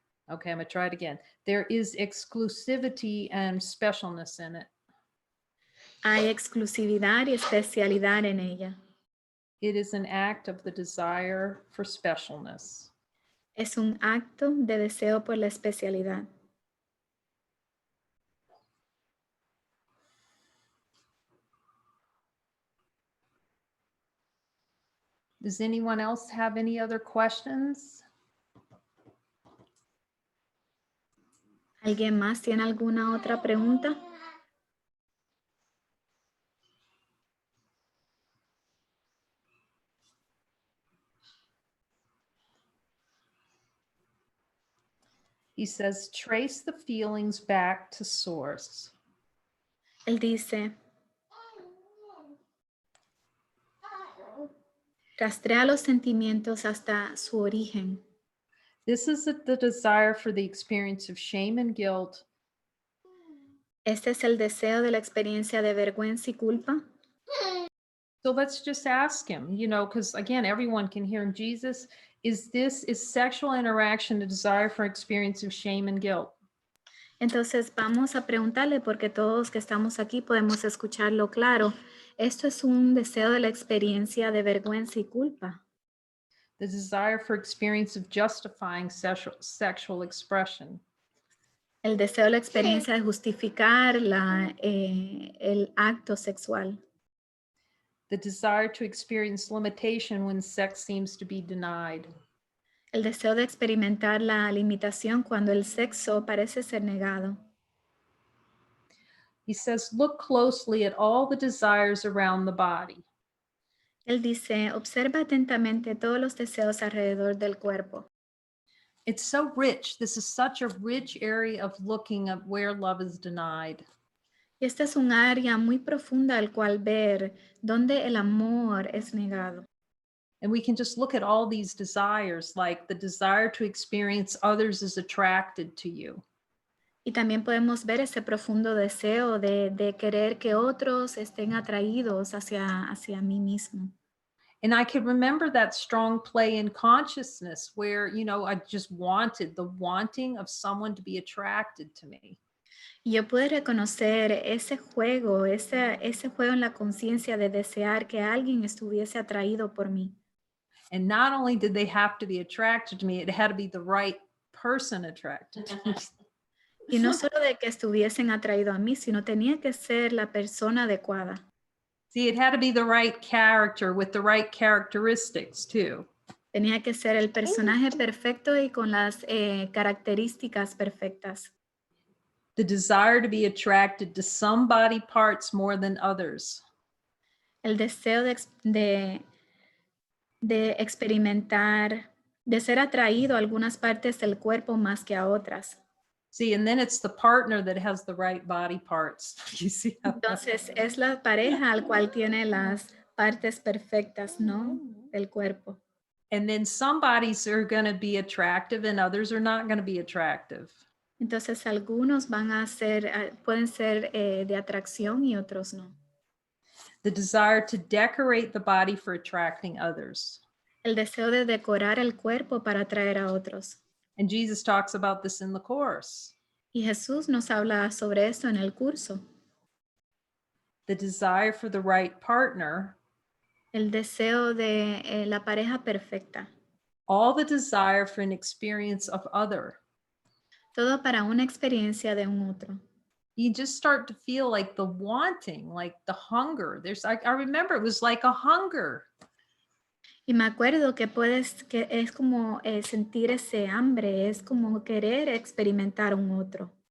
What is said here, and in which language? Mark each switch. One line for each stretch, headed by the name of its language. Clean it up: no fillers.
English: Okay, I'm gonna try it again. There is exclusivity and specialness in it.
Spanish: Hay exclusividad y especialidad en ella.
English: It is an act of the desire for specialness.
Spanish: Es un acto de deseo por la especialidad.
English: Does anyone else have any other questions?
Spanish: ¿Alguien más tiene alguna otra pregunta?
English: He says, trace the feelings back to source.
Spanish: Él dice, rastrea los sentimientos hasta su origen.
English: This is the desire for the experience of shame and guilt.
Spanish: Este es el deseo de la experiencia de vergüenza y culpa.
English: So let's just ask him, because again, everyone can hear him. Jesus, is sexual interaction a desire for experience of shame and guilt?
Spanish: Entonces vamos a preguntarle, porque todos que estamos aquí podemos escucharlo claro. ¿Esto es un deseo de la experiencia de vergüenza y culpa?
English: The desire for experience of justifying sexual expression.
Spanish: El deseo de la experiencia de justificar el acto sexual.
English: The desire to experience limitation when sex seems to be denied.
Spanish: El deseo de experimentar la limitación cuando el sexo parece ser negado.
English: He says, look closely at all the desires around the body.
Spanish: Él dice, observa atentamente todos los deseos alrededor del cuerpo.
English: It's so rich. This is such a rich area of looking at where love is denied.
Spanish: Y esta es un área muy profunda al cual ver donde el amor es negado.
English: And we can just look at all these desires, like the desire to experience others is attracted to you.
Spanish: Y también podemos ver ese profundo deseo de querer que otros estén atraídos hacia mí mismo.
English: And I can remember that strong play in consciousness where, I just wanted the wanting of someone to be attracted to me.
Spanish: Y yo pude reconocer ese juego en la conciencia de desear que alguien estuviese atraído por mí.
English: And not only did they have to be attracted to me, it had to be the right person attracted to me.
Spanish: Y no solo de que estuviesen atraídos a mí, sino tenía que ser la persona adecuada.
English: See, it had to be the right character with the right characteristics too.
Spanish: Tenía que ser el personaje perfecto y con las características perfectas.
English: The desire to be attracted to some body parts more than others.
Spanish: El deseo de experimentar, de ser atraído a algunas partes del cuerpo más que a otras.
English: See, and then it's the partner that has the right body parts. You see how
Spanish: Entonces es la pareja al cual tiene las partes perfectas, ¿no? Del cuerpo.
English: and then some bodies are going to be attractive and others are not going to be attractive.
Spanish: Entonces algunos pueden ser de atracción y otros no.
English: The desire to decorate the body for attracting others.
Spanish: El deseo de decorar el cuerpo para atraer a otros.
English: And Jesus talks about this in the Course.
Spanish: Y Jesús nos habla sobre esto en el curso.
English: The desire for the right partner.
Spanish: El deseo de la pareja perfecta.
English: All the desire for an experience of other.
Spanish: Todo para una experiencia de un otro.
English: You just start to feel like the wanting, like the hunger. I remember it was like a hunger.
Spanish: Y me acuerdo que es como sentir ese hambre, es como querer experimentar un otro.